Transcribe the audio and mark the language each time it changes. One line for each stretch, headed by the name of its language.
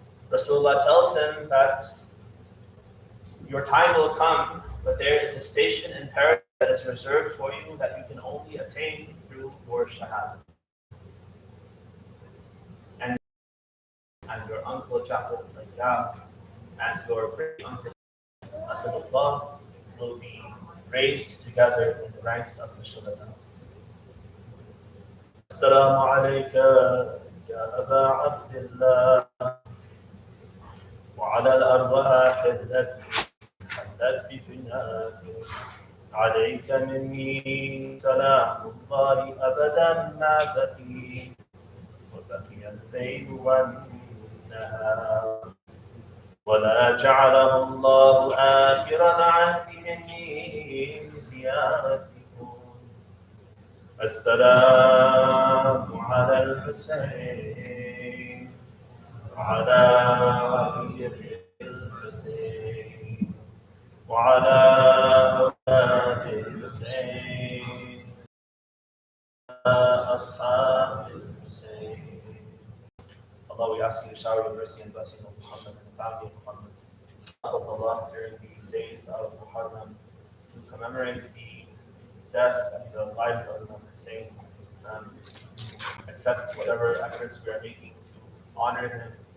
English: Rasulullah tells him that your time will come, but there is a station in paradise that is reserved for you that you can only attain through your shahada. And your uncle Jafar and your great uncle Asadullah will be raised together in the ranks of the Shuhada.
Arabic: Assalamu alayka ya Aba Abdullah wa ala al-arwah allati حلت بفناك عليك مني سلام الله أبدا ما بقي وبقي الليل والنهار ولا جعله الله آخر عهدهم بزيارتكم السلام على الحسين وعلى غير الحسين وعلى أولاد الحسين أصحاب الحسين.
English: Allah, we ask you to shower your mercy and blessing on Muhammad and the family of Muhammad. Help us, Allah, during these days of Muharram to commemorate the death and the life of Imam Hussein and accept whatever efforts we are making to honor him.